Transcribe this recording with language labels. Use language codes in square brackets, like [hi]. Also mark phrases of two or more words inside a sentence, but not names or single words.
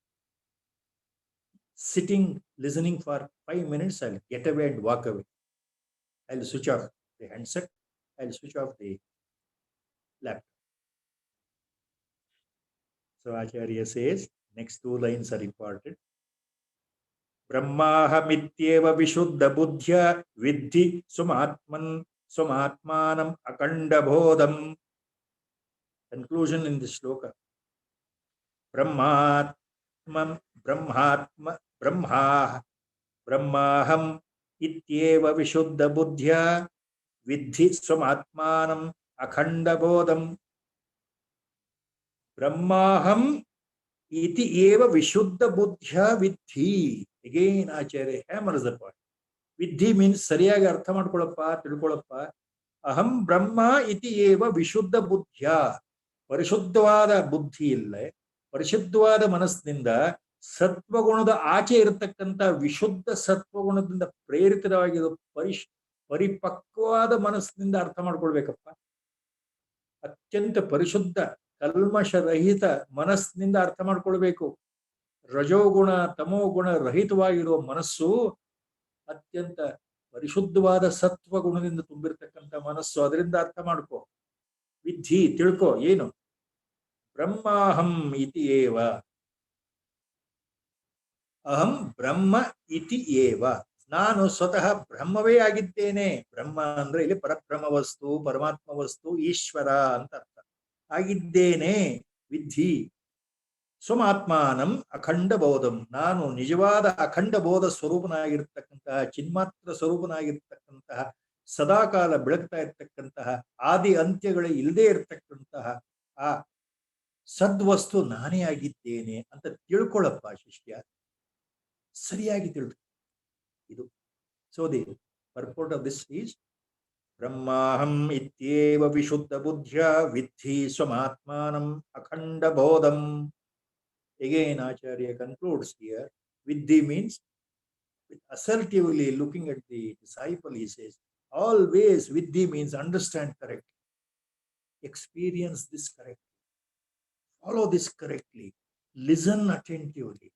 [en] Sitting, listening for 5 minutes, I'll get away and walk away. I'll switch off the handset, I'll switch off the laptop. So Acharya says, next two lines are important. [sa] ब्रह्माहमित्येव विशुद्ध बुद्ध्या विधि सुमात्मानम् अकण्ड बोधम्. [en] Conclusion in this shloka. [sa] ब्रह्माहम् इत्येव विशुद्ध बुद्ध्या विधि स्वमात्मानम् अखण्ड बोधम्. ब्रह्माहम् इति एव विशुद्ध बुद्ध्या विधि. [en] Again, Acharya hammers the point. [kn] Vidhi means ಸರಿಯಾಗಿ ಅರ್ಥ ಮಾಡ್ಕೊಳಪ್ಪ, ತಿಳ್ಕೊಳಪ್ಪ. [sa] अहं ब्रह्म इति एव विशुद्ध बुद्ध्या. [kn] ಪರಿಶುದ್ಧವಾದ ಬುದ್ಧಿ ಇಲ್ಲೆ, ಪರಿಶುದ್ಧವಾದ ಮನಸ್ಸಿನಿಂದ ಸತ್ವಗುಣದ ಆಚೆ ಇರತಕ್ಕಂಥ ವಿಶುದ್ಧ ಸತ್ವಗುಣದಿಂದ ಪ್ರೇರಿತವಾಗಿರೋ ಪರಿಪಕ್ವವಾದ ಮನಸ್ಸಿನಿಂದ ಅರ್ಥ ಮಾಡ್ಕೊಳ್ಬೇಕಪ್ಪ. ಅತ್ಯಂತ ಪರಿಶುದ್ಧ ಕಲ್ಮಶರಹಿತ ಮನಸ್ಸಿನಿಂದ ಅರ್ಥ ಮಾಡ್ಕೊಳ್ಬೇಕು. ರಜೋಗುಣ ತಮೋಗುಣ ರಹಿತವಾಗಿರುವ ಮನಸ್ಸು ಅತ್ಯಂತ ಪರಿಶುದ್ಧವಾದ ಸತ್ವಗುಣದಿಂದ ತುಂಬಿರ್ತಕ್ಕಂಥ ಮನಸ್ಸು. ಅದರಿಂದ ಅರ್ಥ ಮಾಡ್ಕೋ. ವಿಧಿ ತಿಳ್ಕೊ. ಏನು? [sa] ಬ್ರಹ್ಮಾಹಂ ಇತಿ ಏವ. ಅಹಂ ಬ್ರಹ್ಮ ಇತಿ ಏವ. [kn] ನಾನು ಸ್ವತಃ ಬ್ರಹ್ಮವೇ ಆಗಿದ್ದೇನೆ. ಬ್ರಹ್ಮ ಅಂದ್ರೆ ಇಲ್ಲಿ ಪರಬ್ರಹ್ಮ ವಸ್ತು, ಪರಮಾತ್ಮ ವಸ್ತು, ಈಶ್ವರ ಅಂತ ಅರ್ಥ. [sa] ಆಗಿದ್ದೇನೆ. ವಿಧಿ ಸ್ವಮಾತ್ಮಾನಂ ಅಖಂಡ ಬೋಧಂ. [kn] ನಾನು ನಿಜವಾದ ಅಖಂಡ ಬೋಧ ಸ್ವರೂಪನಾಗಿರ್ತಕ್ಕಂತಹ, ಚಿನ್ಮಾತ್ರ ಸ್ವರೂಪನಾಗಿರ್ತಕ್ಕಂತಹ, ಸದಾಕಾಲ ಬೆಳಗ್ತಾ ಇರ್ತಕ್ಕಂತಹ, ಆದಿ ಅಂತ್ಯಗಳೇ ಇಲ್ಲದೆ ಇರ್ತಕ್ಕಂತಹ ಆ ಸದ್ವಸ್ತು ನಾನೇ ಆಗಿದ್ದೇನೆ ಅಂತ ತಿಳ್ಕೊಳ್ಳಪ್ಪ ಶಿಷ್ಯ. ಸರಿಯಾಗಿ ತಿಳ್ಕೊ. ಇದು [en] so the purport of this is [sa] ಬ್ರಹ್ಮಾಹಂ ಇತ್ಯೇವ ವಿಶುದ್ಧ ಬುದ್ಧ್ಯ ವಿದ್ಧಿ ಸ್ವಮಾತ್ಮಾನಂ ಅಖಂಡ ಬೋಧಂ. [en] Again, Acharya concludes here. Viddhi means, assertively looking at the disciple, he says, Always Vidhi means understand correctly, experience this correctly, follow this correctly, listen attentively.